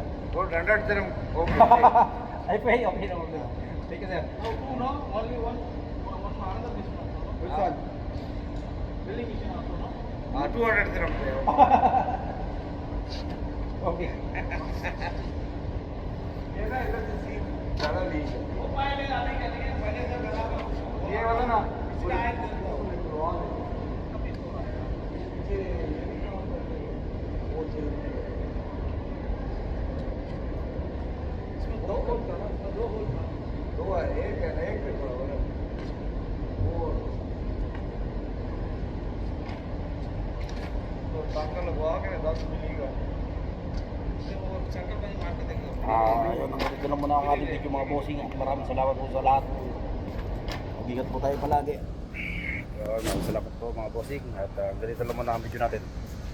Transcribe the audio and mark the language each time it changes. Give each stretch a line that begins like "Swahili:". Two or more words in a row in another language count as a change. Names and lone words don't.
Hindi: वो 100 dirham ओके
English: I pay. Okay, no problem. Thank you, sir. No, only one another machine also, no? which one Drilling machine also, no? 200 dirham Okay.
Hindi: ये ना इधर से सीन ज़्यादा नहीं है वो पहले आने के लिए पहले से करा था ये वाला ना इसका आए थे इसमें दो होल था ना, इसमें दो होल था। दो है, एक है ना, एक पे थोड़ा बड़ा वो टाका लगवा के 10 मिलेगा सेंटर में मार के देंगे
Filipino: Ayun, ito lang muna ang ating video mga bossing. Maraming salamat po sa lahat. Mag-ingat po tayo palagi. Ayun, salamat po mga bossing. At ganito lang muna ang video natin.